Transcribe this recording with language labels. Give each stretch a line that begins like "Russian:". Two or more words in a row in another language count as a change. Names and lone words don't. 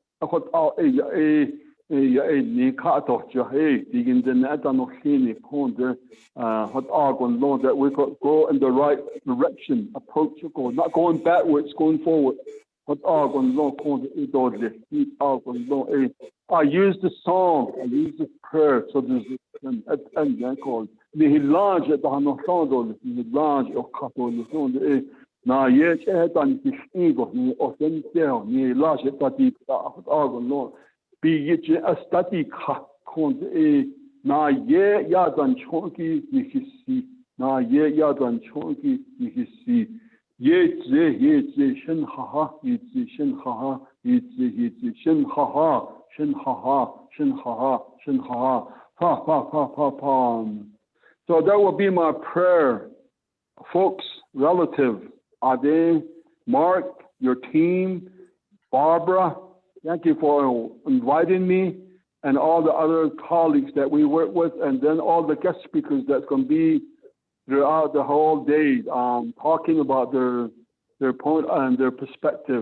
English: That we could go in the right direction, approach, not going backwards, going forward. I use the song, I use the prayer, so there's na ye tan kigo ni osentel ni la je tati no bi ye astati kha khon na ye ya dan chonki ni hisi na ye ya dan chonki ni hisi ye shen ha ye shen ha ye shen ha pa. So that will be my prayer, folks, relative. Ade, Mark, your team, Barbara, thank you for inviting me, and all the other colleagues that we work with, and then all the guest speakers that's going to be throughout the whole day, talking about their point and their perspective.